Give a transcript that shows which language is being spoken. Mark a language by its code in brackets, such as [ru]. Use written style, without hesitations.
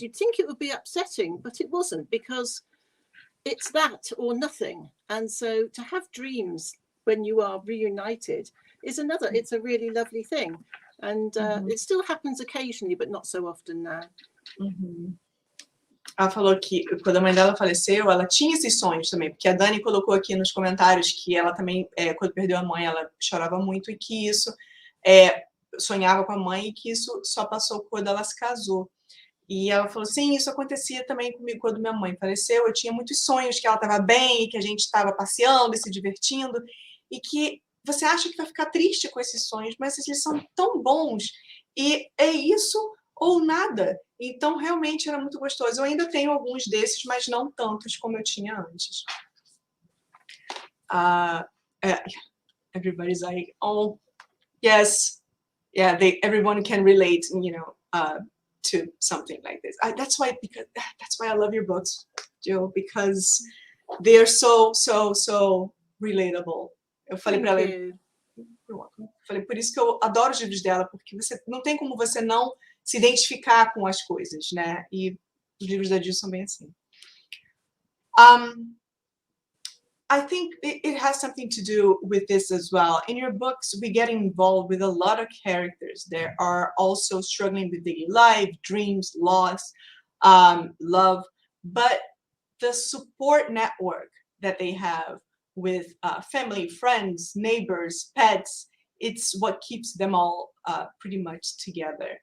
[en] You'd think it would be upsetting, but it wasn't, because it's that or nothing. And so to have dreams when you are reunited is it's a really lovely thing. And it still happens occasionally, but not so often now. [pt] Ela falou que quando a mãe dela faleceu, ela tinha esses sonhos também, porque a Dani colocou aqui nos comentários que ela também, quando perdeu a mãe, ela chorava muito, e que isso sonhava com a mãe, e que isso só passou quando ela se casou. E ela falou, sim, isso acontecia também comigo quando minha mãe faleceu. Eu tinha muitos sonhos que ela estava bem, que a gente estava passeando e se divertindo, e que você acha que vai ficar triste com esses sonhos, mas eles são tão bons, e é isso ou nada. Então, realmente era muito gostoso. Eu ainda tenho alguns desses, mas não tantos como eu tinha antes. [en] Everybody's like, oh, yes, yeah, everyone can relate, to something like this. That's why I love your books, Jill, because they are so relatable. [pt] Eu falei para ela, por isso que eu adoro os livros dela, porque não tem como você não se identificar com as coisas, né? E Os livros da Jill são bem assim. [en] I think it has something to do with this as well. In your books, we get involved with a lot of characters. There are also struggling with daily life, dreams, loss, love, but the support network that they have with family, friends, neighbors, pets, it's what keeps them all pretty much together.